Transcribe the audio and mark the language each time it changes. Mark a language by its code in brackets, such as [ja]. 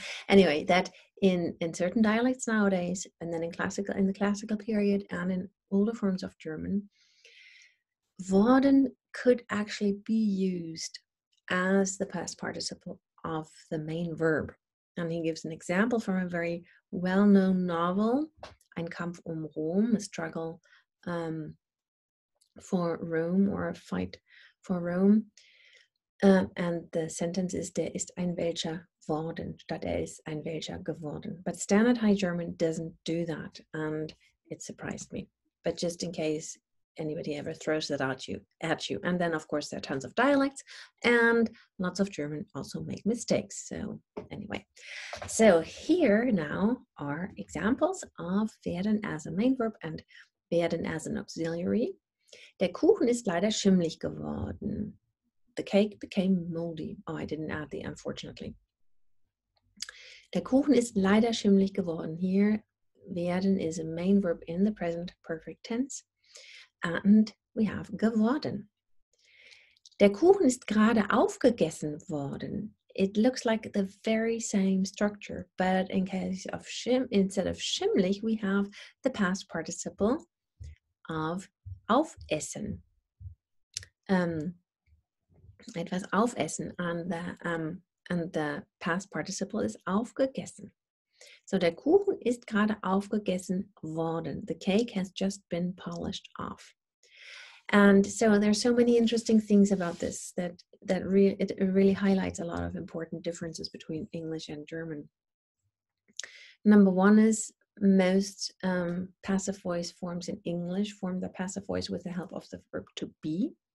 [en] Anyway, that in certain dialects nowadays, and then in the classical period and in older forms of German, worden could actually be used as the past participle of the main verb. And he gives an example from a very well-known novel, Ein Kampf um Rom, a struggle for Rome, or a fight for Rome. And the sentence is, [de] der ist ein welcher worden, statt er ist ein welcher geworden. [en] But Standard High German doesn't do that, and it surprised me. But just in case anybody ever throws that at you. And then, of course, there are tons of dialects, and lots of German also make mistakes. So anyway, so here now are examples of werden as a main verb and werden as an auxiliary. [de] Der Kuchen ist leider schimmlig geworden. [en] The cake became moldy. Oh, I didn't add the unfortunately. [de] Der Kuchen ist leider schimmlig geworden. [en] Here, werden is a main verb in the present perfect tense. and we have geworden. [de] Der Kuchen ist gerade aufgegessen worden. [en] It looks like the very same structure, but in case of instead of schimmlig, we have the past participle of aufessen. [de] Etwas aufessen, [en] and the past participle is aufgegessen. [de] So der Kuchen ist gerade aufgegessen worden. [en] The cake has just been polished off. And so there's so many interesting things about this that it really highlights a lot of important differences between English and German. Number one is most passive voice forms in English form the passive voice with the help of the verb to be.